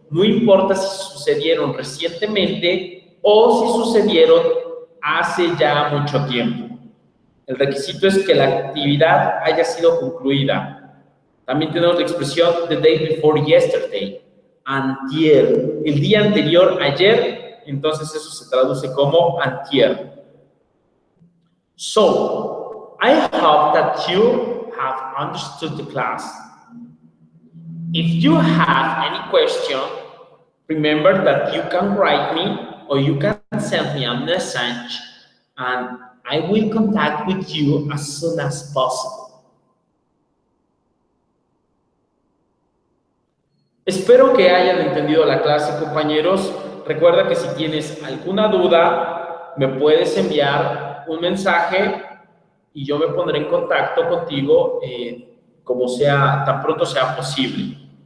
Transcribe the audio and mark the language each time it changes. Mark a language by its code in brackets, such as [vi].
[es] No importa si sucedieron recientemente o si sucedieron hace ya mucho tiempo. El requisito es que la actividad haya sido concluida. También tenemos la expresión [en] the day before yesterday, [es] antier, el día anterior, ayer, entonces eso se traduce como antier. [en] So, I hope that you have understood the class. If you have any question, remember that you can write me or you can send me a message and I will contact with you as soon as possible. [es] Espero que hayan entendido la clase, compañeros. Recuerda que si tienes alguna duda, me puedes enviar un mensaje y yo me pondré en contacto contigo tan pronto sea posible.